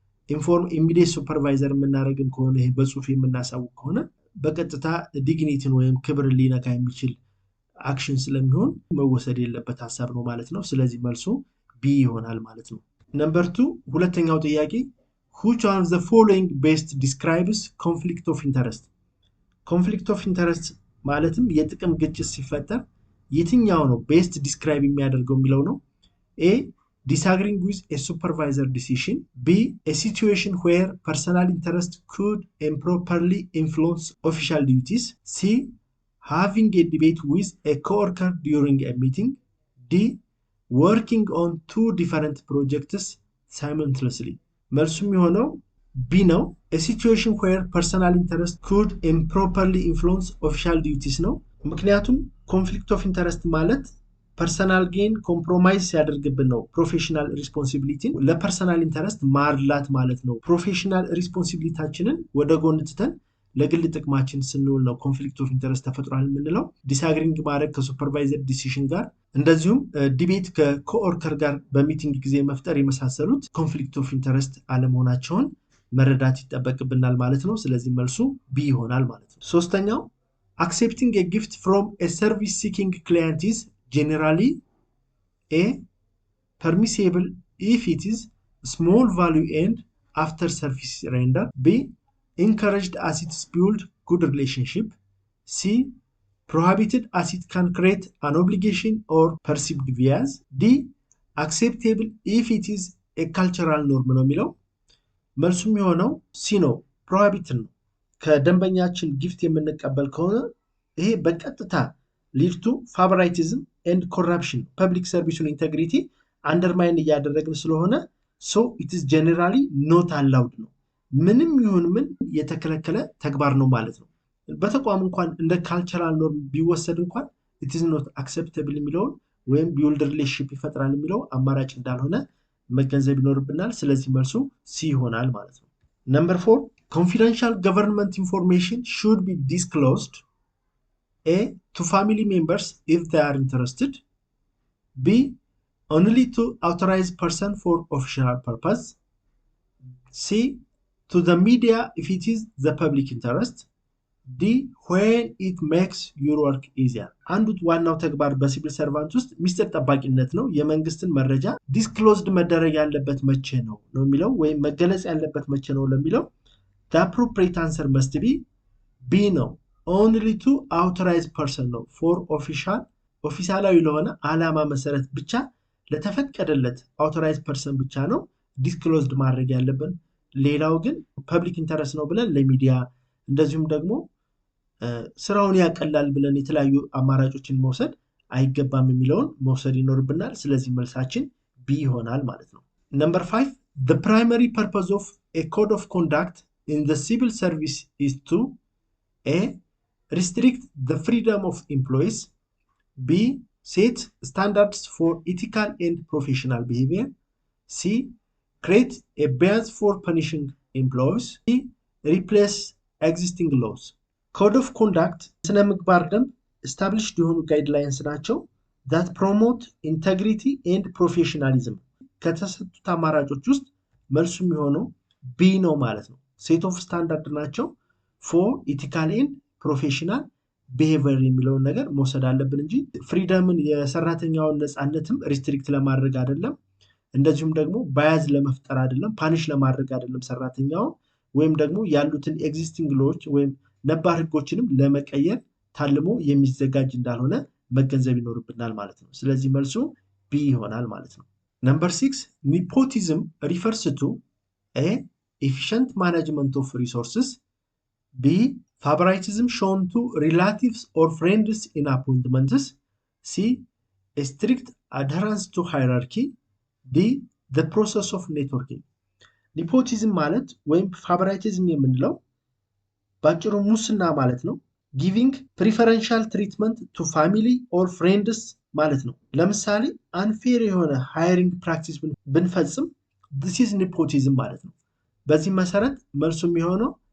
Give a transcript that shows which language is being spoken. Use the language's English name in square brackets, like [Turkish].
[Amharic] ኢንፎርም ኢሚዲየት ሱፐርቫይዘር የምናደርግም ከሆነ ይሄ በጽሁፍ የምናሳውቅ ከሆነ በቀጥታ ዲግኒቲን ወይም ክብር ሊነካ የሚችል አክሽን ስለሚሆን መወሰድ የለበት ሀሳብ ነው ማለት ነው። ስለዚህ መልሱ ቢ ይሆናል ማለት ነው። ነምበር 2 ሁለተኛው ጥያቄ [English] which one of the following best describes conflict of interest? [Amharic] conflict of interest ማለትም የጥቅም ግጭት ሲፈጠር የትኛው ነው ቤስት ዲስክራይብ የሚያደርገው የሚለው ነው። ኤ [English] disagreeing with a supervisor decision. B. A situation where personal interest could improperly influence official duties. C. Having a debate with a coworker during a meeting. D. Working on 2 different projects simultaneously. [Amharic] መልሱ የሚሆነው B ነው። [English] A situation where personal interest could improperly influence official duties ነው። ምክንያቱም conflict of interest ማለት [Amharic] ፐርሰናል ጌን ኮምፕሮማይዝ ሲያደርግብን ነው። ፕሮፌሽናል ሪስፖንሲቢሊቲን ለፐርሰናል ኢንተረስት ማድላት ማለት ነው። ፕሮፌሽናል ሪስፖንሲቢሊታችንን ወደ ጎን ትተን ለግል ጥቅማችን ስንውል ነው ኮንፍሊክት ኦፍ ኢንተረስት ተፈጥሯል የምንለው። ዲስአግሪንግ ማድረግ ከሱፐርቫይዘር ዲሲሽን ጋር፣ እንደዚሁም ዲቤት ከኮኦርከር ጋር በሚቲንግ ጊዜ መፍጠር የመሳሰሉት ኮንፍሊክት ኦፍ ኢንተረስት አለመሆናቸውን መረዳት ይጠበቅብናል ማለት ነው። ስለዚህ መልሱ ቢ ይሆናል ማለት ነው። ሶስተኛው [English] accepting a gift from a service seeking client is generally A. permissible if it is small value and after service render. B. encouraged as it builds good relationship. C. prohibited as it can create an obligation or perceived bias. D. acceptable if it is a cultural norm [Amharic] ነው የሚለው። መልሱ የሚሆነው ሲ ነው፣ prohibited ነው። ከደንበኛችን ጊፍት የምንቀበል ከሆነ ይሄ በቀጥታ [English] lead to favoritism and corruption, [Amharic] public serviceን integrity አንደርማይን እያደረግን ስለሆነ [English] so it is generally not allowed [Amharic] ነው። ምንም ይሁን ምን የተከለከለ ተግባር ነው ማለት ነው። በተቋም እንኳን እንደ ካልቸራል ኖርም ቢወሰድ እንኳን [English] it is not acceptable [Amharic] የሚለውን ወይም build relationship ይፈጥራል የሚለው አማራጭ እንዳልሆነ መገንዘብ ይኖርብናል። ስለዚህ መልሱ ሲ ይሆናል ማለት ነው። ነምበር 4 [English] confidential government information should be disclosed. A. to family members if they are interested. B. only to authorized person for official purpose. C. to the media if it is the public interest. D. when it makes your work easier. [Amharic] አንዱ ዋናው ተግባር በሲቪል ሰርቫንት ውስጥ ሚስጥር ጠባቂነት ነው። የመንግስትን መረጃ ዲስክሎዝድ መደረግ ያለበት መቼ ነው የሚለው ወይም መገለጽ ያለበት መቼ ነው ለሚለው [English] the appropriate answer must be B [Amharic] ነው። [English] only to authorized person [Amharic] ነው for ኦፊሻላዊ ለሆነ ዓላማ መሰረት ብቻ ለተፈቀደለት authorized person ብቻ ነው ዲስክሎዝድ ማድረግ ያለብን። ሌላው ግን ፐብሊክ ኢንተረስት ነው ብለን ለሚዲያ እንደዚሁም ደግሞ ስራውን ያቀላል ብለን የተለያዩ አማራጮችን መውሰድ አይገባም የሚለውን መውሰድ ይኖርብናል። ስለዚህ መልሳችን B ይሆናል ማለት ነው። Number 5 [English] the primary purpose of a code of conduct in the civil service is to A. restrict the freedom of employees. B. set standards for ethical and professional behavior. C. create a bias for punishing employees. D. replace existing laws. [Amharic] Code of conduct ስነ ምግባር ደንብ established የሆኑ guidelines ናቸው [English] that promote integrity and professionalism። [Amharic] ከተሰጡት አማራጮች ውስጥ መልሱ የሚሆነው B ነው ማለት ነው። [English] set of standard [Amharic] ናቸው [English] for ethical and professional behavior [Amharic] የሚለውን ነገር መውሰድ አለብን እንጂ ፍሪደምን የሰራተኛውን ነፃነትም ሪስትሪክት ለማድረግ አይደለም፣ እንደዚሁም ደግሞ ባያዝ ለመፍጠር አይደለም፣ ፓኒሽ ለማድረግ አይደለም ሰራተኛው ወይም ደግሞ ያሉትን ኤግዚስቲንግ ሎዎች ወይም ነባር ህጎችንም ለመቀየር ታልሞ የሚዘጋጅ እንዳልሆነ መገንዘብ ይኖርብናል ማለት ነው። ስለዚህ መልሱ B ይሆናል ማለት ነው። Number 6 [English] nepotism refers to A. efficient management of resources. B. favoritism shown to relatives or friends in appointments. C. a strict adherence to hierarchy. D. the process of networking. [Amharic] nepotism ማለት ወይም favoritism የምንለው ባጭሩ ሙስና ማለት ነው። [English] giving preferential treatment to family or friends [Amharic] ማለት ነው። ለምሳሌ unfair የሆነ hiring practice ብንፈጽም [English] this is nepotism [Amharic] ማለት ነው። በዚህ መሰረት መልሱ የሚሆነው